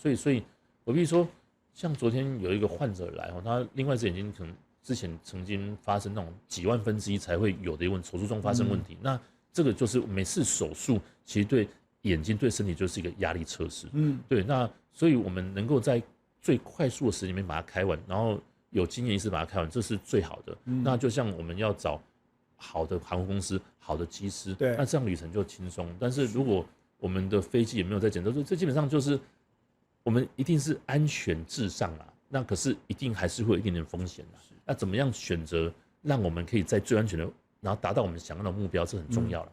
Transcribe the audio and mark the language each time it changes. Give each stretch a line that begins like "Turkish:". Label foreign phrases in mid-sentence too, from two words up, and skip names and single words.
Chinese: 所以我比如說，像昨天有一個患者來哦，他另外一隻眼睛可能之前曾經發生那種幾萬分之一才會有的一個手術中發生問題，那這個就是每次手術其實對眼睛對身體就是一個壓力測試，對，那所以我們能夠在最快速的時間裡面把它開完，然後有經驗醫師把它開完，這是最好的。那就像我們要找好的航空公司、好的機師，對，那這樣旅程就輕鬆。但是如果我們的飛机也沒有在檢測，這基本上就是我們一定是安全至上啦。那可是一定還是會有一點點風險啦。那怎麼樣選擇讓我們可以在最安全的，然後達到我們想要的目標，這很重要了。